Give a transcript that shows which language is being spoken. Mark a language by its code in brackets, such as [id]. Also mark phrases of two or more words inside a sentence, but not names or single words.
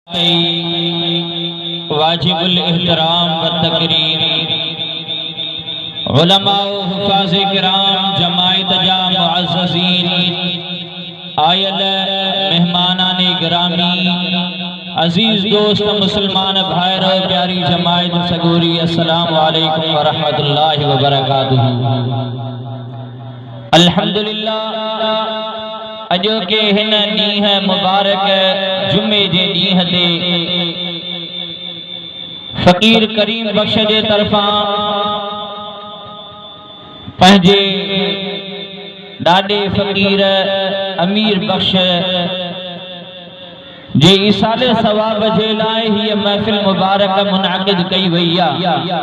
[sd] वाजिबुल एहतराम व तकरीम उलमा व हुफ़ाज़ किराम जमायत जा मुअज़्ज़ज़ीन आयल मेहमानान गिरामी अजीज दोस्त मुसलमान भाइरो प्यारी जमायत सगोरी [ar] السلام عليكم ورحمة الله وبركاته. [sd] अल्हम्दुलिल्लाह अजो के हिन ॾींह मुबारक जुमे जे ॾींह ते फ़कीर करीम बख्श जे तरफ़ां पंहिंजे ॾाॾे फ़कीर अमीर बख्श जे ईसाले सवाब जे लाइ हीअ महफ़िल मुबारक मुनअक़िद कई वई आहे।